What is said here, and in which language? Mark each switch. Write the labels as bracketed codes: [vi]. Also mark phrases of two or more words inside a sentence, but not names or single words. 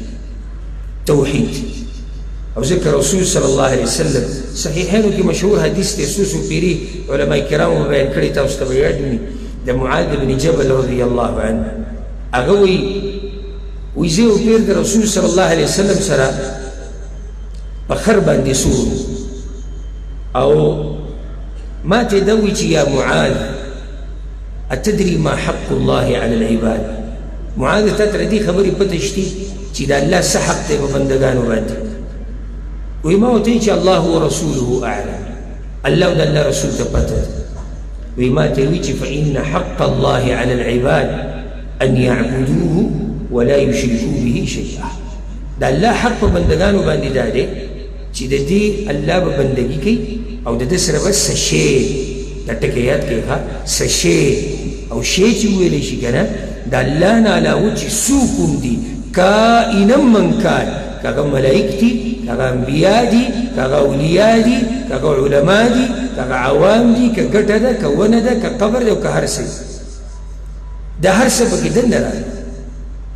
[ps] توحید او ذکر رسول [ar] صلی الله علیه وسلم [ps] صحیحینو کې مشهور حدیث دی سوسو پیری علماء کرامو بیان کړی تاسو ته به یاد وي د معاذ بن جبل [ar] رضی الله عنه [ps] هغه وایي زه یو پیر د رسول [ar] صلی الله علیه وسلم [ps] سره په خر باندې سور او ما ته دا وایي چې [ar] یا معاذ اتدري ما حق الله على العباد؟ [ps] معاذ تا ته دې خبرې پته شتي چې د الله څه حق دی په بندګانو باندې؟ وایي ما ورته وایي چې [ar] الله ورسوله اعلم [ps] الله او د الله رسول ته پته ده. وایي ما ته وایي چې [ar] فإن حق الله على العباد أن يعبدوه ولا يشركوا به شيئا. [ps] د الله حق په بندګانو باندې دا دی چې د دې الله به بندګي کوي او د ده سره به څه شی دا ټکی یاد کوي ښه څه شی او شی چې وویلی شي که نه د الله نه علاوه چې څوک هم دي [ar] کائنا من کان [ps] که هغه ملایک دي که هغه انبیا دي که هغه اولیا دي که هغه علما دي که هغه عوام دي که ګټه ده که ونه ده که قبر ده او که هر څه دا هر څه پکې دننه راغلی